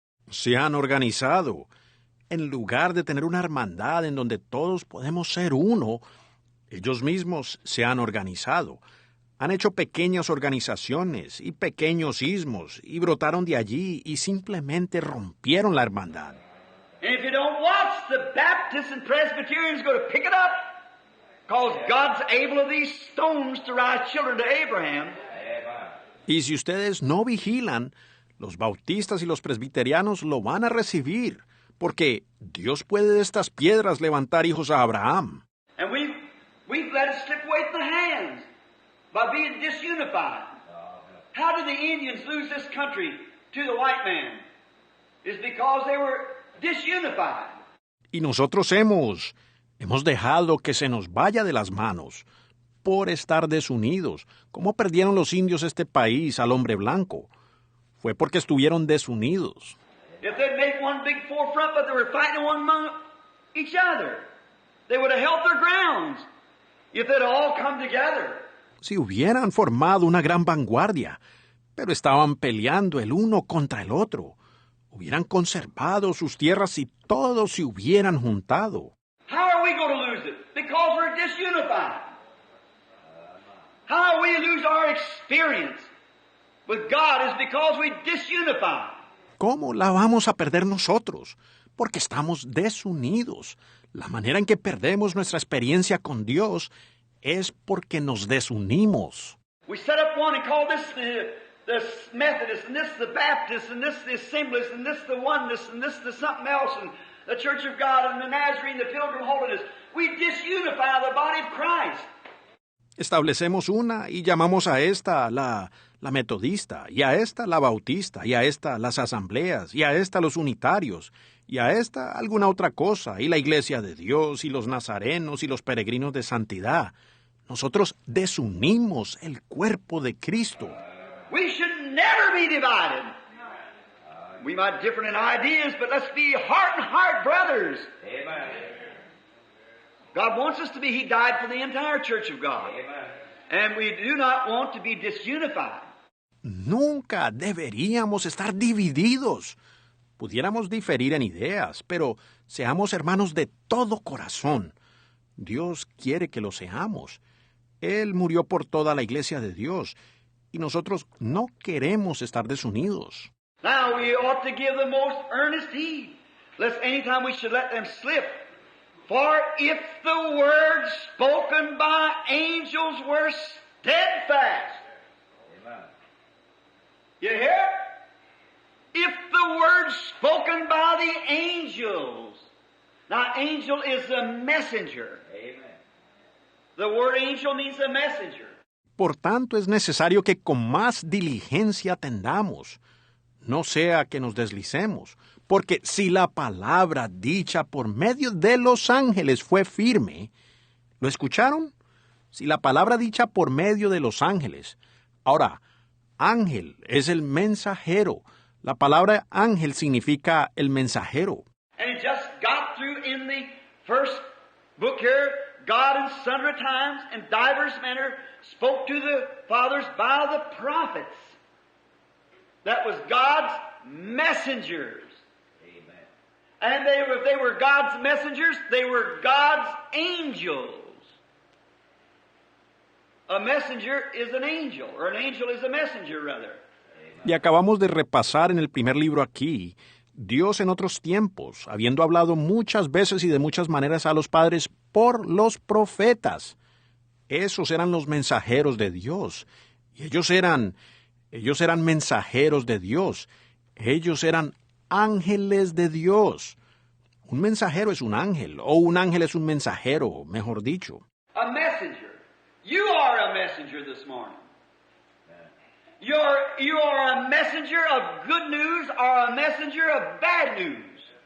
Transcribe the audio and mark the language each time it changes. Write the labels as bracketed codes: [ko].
[es] Se han organizado. En lugar de tener una hermandad en donde todos podemos ser uno, ellos mismos se han organizado. Han hecho pequeñas organizaciones y pequeños ismos y brotaron de allí y simplemente rompieron la hermandad. [en] And if you don't watch, the Baptists and Presbyterians go to pick it up, because God's able of these stones to rise children to Abraham. [es] Y si ustedes no vigilan, los bautistas y los presbiterianos lo van a recibir, porque Dios puede de estas piedras levantar hijos a Abraham. [en] And we've let it slip away from the hands by being disunified. How did the Indians lose this country to the white man? It's because they were disunified. [es] Y nosotros hemos dejado que se nos vaya de las manos por estar desunidos. ¿Cómo perdieron los indios este país al hombre blanco? Fue porque estuvieron desunidos. [en] If they'd made one big forefront, but they were fighting one among each other, they would have held their grounds. If they'd all come together. [es] Si hubieran formado una gran vanguardia, pero estaban peleando el uno contra el otro, hubieran conservado sus tierras si todos se hubieran juntado. [en] How are we going to lose it? Because we're disunified. How we lose our experience with God is because we disunify. [es] ¿Cómo la vamos a perder nosotros? Porque estamos desunidos. La manera en que perdemos nuestra experiencia con Dios es porque nos desunimos. [en] We set up one and call this the Methodist, and this the Baptist, and this the Assemblies, and this the Oneness, and this the something else, and the Church of God, and the Nazarene, the Pilgrim Holiness. We disunify the body of Christ. [es] Establecemos una y llamamos a esta la metodista, y a esta la bautista, y a esta las asambleas, y a esta los unitarios, y a esta alguna otra cosa, y la iglesia de Dios, y los nazarenos, y los peregrinos de santidad. Nosotros desunimos el cuerpo de Cristo. [en] We should never be divided. We might differ in ideas, but let's be heart and heart brothers. Amen. God wants us to be. He died for the entire Church of God. Amen. And we do not want to be disunified. [es] Nunca deberíamos estar divididos. Pudiéramos diferir en ideas, pero seamos hermanos de todo corazón. Dios quiere que lo seamos. Él murió por toda la iglesia de Dios, y nosotros no queremos estar desunidos. [en] Now we ought to give the most earnest heed, lest any time we should let them slip. For if the words spoken by angels were steadfast. Amen. You hear? If the words spoken by the angels. Now, angel is a messenger. Amen. The word angel means a messenger. [es] Por tanto, es necesario que con más diligencia atendamos, no sea que nos deslicemos, porque si la palabra dicha por medio de los ángeles fue firme, ¿lo escucharon? Si la palabra dicha por medio de los ángeles. Ahora, ángel es el mensajero. La palabra ángel significa el mensajero. [en] And it just got through in the first book here. God in sundry times and divers manner spoke to the fathers by the prophets. That was God's messengers. Amen. And if they were God's messengers, they were God's angels. A messenger is an angel, or an angel is a messenger, rather. [es] Y acabamos de repasar en el primer libro aquí, Dios en otros tiempos, habiendo hablado muchas veces y de muchas maneras a los padres por los profetas. Esos eran los mensajeros de Dios. Y ellos eran mensajeros de Dios. Ellos eran ángeles de Dios. Un mensajero es un ángel, o un ángel es un mensajero, mejor dicho. [en] A messenger. You are a messenger this morning. You are a messenger of good news or a messenger of bad news.